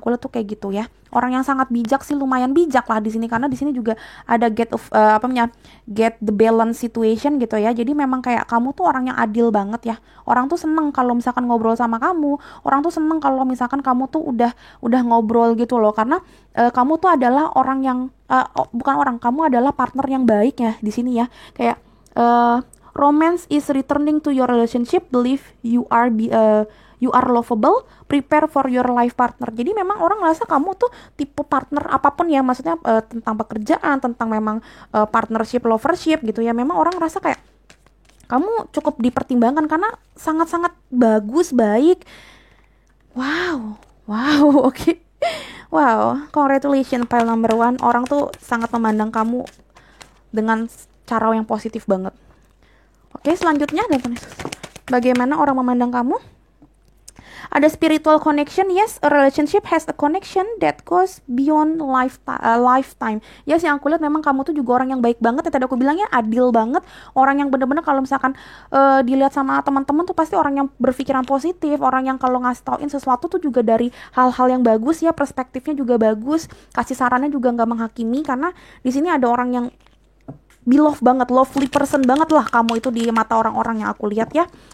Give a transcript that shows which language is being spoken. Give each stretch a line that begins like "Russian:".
Indonesian: Aku lihat tuh kayak gitu ya, orang yang sangat bijak sih, lumayan bijak lah di sini, karena di sini juga ada
English: get the balance situation
Indonesian: gitu ya. Jadi memang kayak kamu tuh orang yang adil banget ya. Orang tuh seneng kalau misalkan ngobrol sama kamu, orang tuh seneng kalau misalkan kamu tuh udah ngobrol gitu loh, karena kamu tuh adalah orang yang bukan orang, kamu adalah partner yang baik ya di sini ya. Kayak
English: romance is returning to your relationship, believe you are lovable, prepare for your life partner.
Indonesian: Jadi memang orang ngerasa kamu tuh tipe partner apapun ya, maksudnya tentang pekerjaan, tentang memang partnership, lovership gitu ya. Memang orang ngerasa kayak kamu cukup dipertimbangkan karena sangat-sangat bagus, baik.
English: Wow, oke. Wow, congratulations file number 1.
Indonesian: Orang tuh sangat memandang kamu dengan cara yang positif banget. Oke, selanjutnya bagaimana orang memandang kamu? Ada
English: spiritual connection, yes, a relationship has a connection that goes beyond lifetime.
Indonesian: Yes, yang aku lihat memang kamu tuh juga orang yang baik banget, ya tadi aku bilang ya, adil banget, orang yang bener-bener kalau misalkan dilihat sama teman-teman tuh pasti orang yang berpikiran positif, orang yang kalau ngasih tauin sesuatu tuh juga dari hal-hal yang bagus ya, perspektifnya juga bagus, kasih sarannya juga nggak menghakimi, karena di sini ada orang yang beloved banget,
English: lovely person
Indonesian: banget lah kamu itu di mata orang-orang yang aku lihat ya.